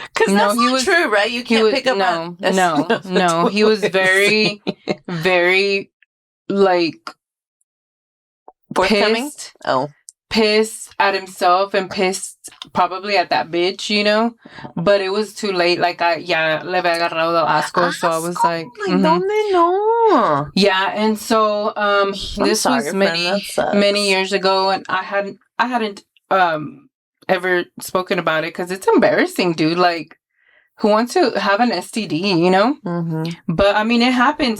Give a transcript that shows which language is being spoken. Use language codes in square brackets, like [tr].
[en] that's not true, right? You can't pick up No. He was very, very, like, pissed. Pissed at himself and pissed probably at that bitch, you know? But it was too late. [es] Like, le había agarrado el asco. [en] So I was like, [es] ¿Dónde no? [en] Yeah, and so this was many years ago, and I hadn't ever spoken about it because it's embarrassing, dude. Like, who wants to have an STD, you know? But I mean, it happens.